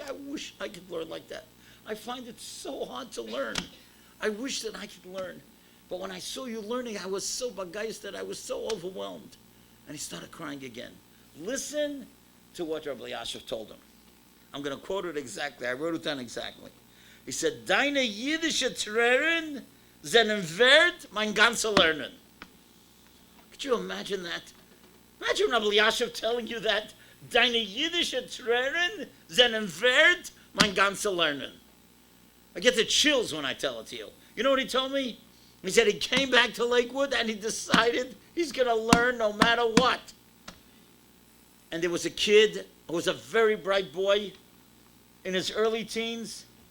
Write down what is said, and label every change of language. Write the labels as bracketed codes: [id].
[en] I wish I could learn like that. I find it so hard to learn. I wish that I could learn. But when I saw you learning, I was so begeistert, I was so overwhelmed. And he started crying again. Listen to what Rabbi Yashiv told him. I'm going to quote it exactly. I wrote it down exactly. He said, [yi] Deine Yiddische Trehren seinen Wert mein ganzer Lernen. [en] Could you imagine that? Imagine Rabbi Yashiv telling you that. [yi] Deine Yiddische Trehren seinen Wert mein ganzer Lernen. [en] I get the chills when I tell it to you. You know what he told me? He said he came back to Lakewood and he decided he's going to learn no matter what. And there was a kid who was a very bright boy in his early teens.